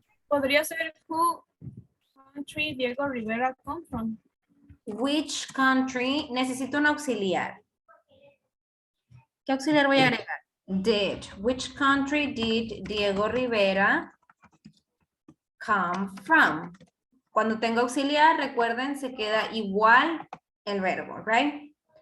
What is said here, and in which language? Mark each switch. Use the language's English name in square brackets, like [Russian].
[Spanish] Podría ser [English] who country Diego Rivera come from. Which country? [Spanish] Necesito un auxiliar. ¿Qué auxiliar voy a agregar? [English] Did. Which country did Diego Rivera come from? [Spanish] Cuando tengo auxiliar, recuerden, se queda igual el verbo, right?